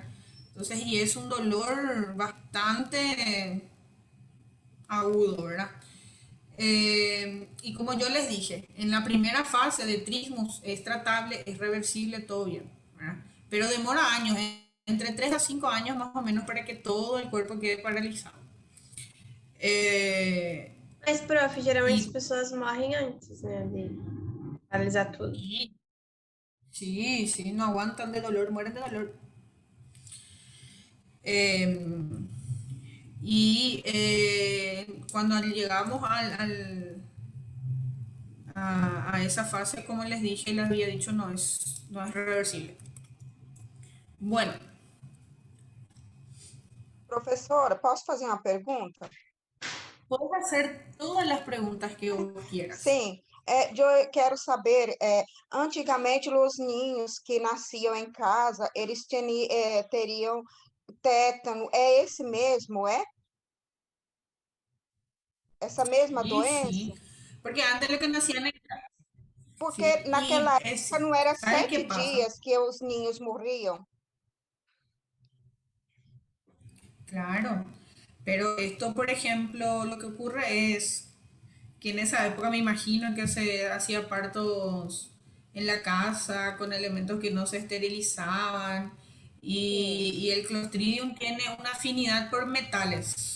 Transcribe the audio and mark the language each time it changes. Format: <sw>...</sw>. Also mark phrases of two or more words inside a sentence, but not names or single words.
<es>Entonces, y es un dolor bastante agudo, ¿verdad? Y como yo les dije, en la primera fase de trismus es tratable, es reversible, todo bien, ¿verdad? Pero demora años, entre 3 a 5 años más o menos para que todo el cuerpo quede paralisado.</es> <pt>Mas, prof, geralmente as pessoas morrem antes, né, de paralisar tudo.</pt> <es>Sí, no aguantan de dolor, mueren de dolor. Cuando llegamos a esa fase, como les dije, les había dicho, no es reversible. Bueno.</es> <pt>Professora, posso fazer uma pergunta?</pt> <es>Puedes hacer todas las preguntas que vos quieras.</es> <pt>Sim, eu quero saber, antigamente os ninhos que nasciam em casa, eles teriam tétano, é esse mesmo, é? essa mesma</pt> <es>Sí,</es> <pt>doença?</pt> <es>sí. Porque antes lo que nacían</es> <pt>Porque naquela época não era</pt> <es>¿sabe qué</es> <pt>7</pt> <es>pasa?</es> <pt>dias que os ninhos morriam.</pt> <es>Claro, pero esto, por ejemplo, lo que ocurre es que en esa época me imagino que se hacía partos en la casa con elementos que no se esterilizaban y el Clostridium tiene una afinidad por metales.</es>